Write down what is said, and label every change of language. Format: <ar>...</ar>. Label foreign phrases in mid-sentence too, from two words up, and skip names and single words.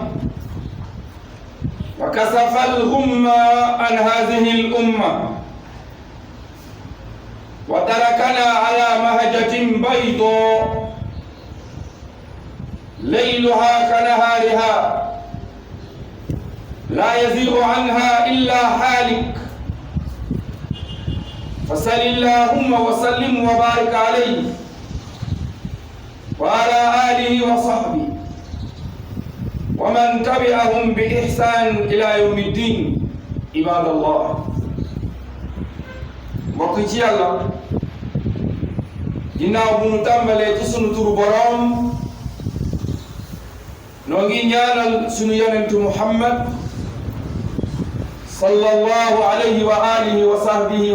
<ar>وكشف الغمة عن هذه الأمة وتركنا على مهجة بيضاء ليلها كنهارها لا يزيغ عنها إلا هالك فصل اللهم وسلم وبارك عليه وعلى آله وصحبه ومن تبعهم بإحسان إلى يوم الدين عباد الله</ar> <wo>mbokk ci yàlla ginnaaw bu nu tàmbalee ci sunu turu boroom noo ngi ñaanal sunu yonentu Muhammad</wo> <ar>صلى الله عليه وآله وصحبه</ar>